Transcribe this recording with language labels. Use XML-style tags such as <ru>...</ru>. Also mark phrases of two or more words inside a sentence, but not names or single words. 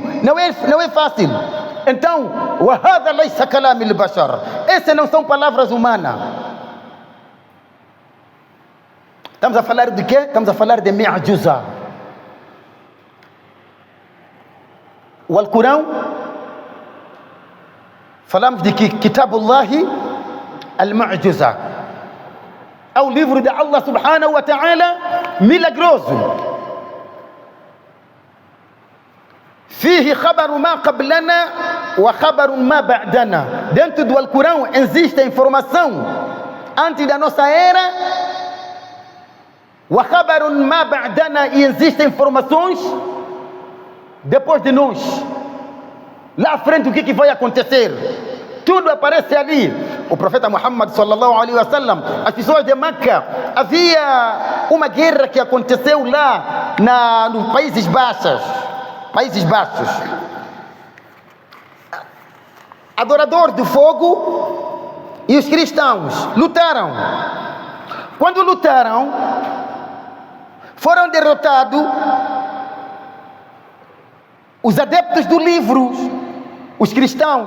<pt>Não é fácil. Então,</pt> <ar>وهذا ليس كلام البشر.</ar> <pt>Essas não são palavras humanas. Estamos a falar de quê? Estamos a falar de mi'juza. O Alcorão, falamos de</pt> <ar>كتاب الله المعجزة,</ar> <pt>é o livro de Allah</pt> <ar>سبحانه وتعالى</ar> <pt>milagroso.</pt> <ar>فيه خبر ما قبلنا وخبر ما بعدنا.</ar> <pt>Dentro do Alcorão existe a informação antes da nossa era,</pt> <ar>وخبر ما بعدنا,</ar> <pt>e existem informações depois de nós. Lá à frente o que vai acontecer? Tudo aparece ali. O profeta Muhammad</pt> <ar>صلى الله عليه وسلم,</ar> <pt>as pessoas de Meca, havia uma guerra que aconteceu lá nos Países Baixos. Adoradores do fogo e os cristãos lutaram. Quando lutaram, foram derrotados os adeptos do livro, os cristãos.</pt>